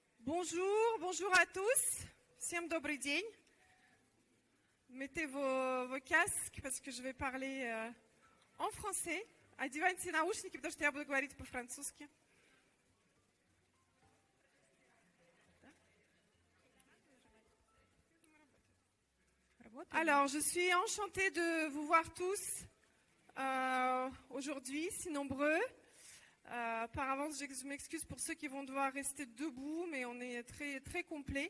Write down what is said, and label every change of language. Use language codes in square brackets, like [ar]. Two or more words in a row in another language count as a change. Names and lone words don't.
[fr] Bonjour à tous. [ru] Всем добрый день. [fr] Mettez vos casques, parce que je vais parler en français. [ru] Одевайте наушники, потому что я буду говорить по-французски. [fr] Alors, je suis enchantée de vous voir tous aujourd'hui, si nombreux. Par avance, je m'excuse pour ceux qui vont devoir rester debout, mais on est très complet.